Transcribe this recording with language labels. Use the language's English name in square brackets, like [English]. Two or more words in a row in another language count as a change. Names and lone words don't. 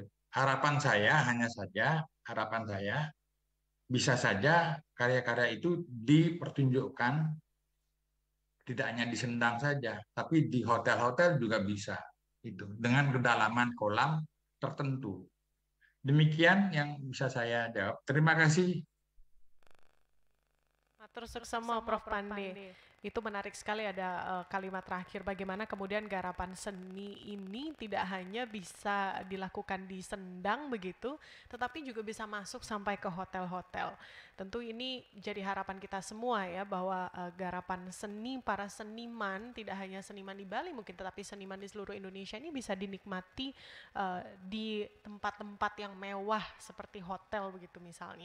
[Indonesian] Harapan saya bisa saja karya-karya itu dipertunjukkan tidak hanya di sendang saja, tapi di hotel-hotel juga bisa. Itu dengan kedalaman kolam tertentu. Demikian yang bisa saya jawab. Terima kasih. [Balinese] Matur suksema [Indonesian] Prof. Pande. Itu menarik sekali ada kalimat terakhir bagaimana kemudian garapan seni ini tidak hanya bisa dilakukan di sendang begitu, tetapi juga bisa masuk sampai ke hotel-hotel. Tentu ini jadi harapan kita semua ya, bahwa garapan seni para seniman, tidak hanya seniman di Bali mungkin, tetapi seniman di seluruh Indonesia ini bisa dinikmati di tempat-tempat yang mewah seperti hotel begitu misalnya.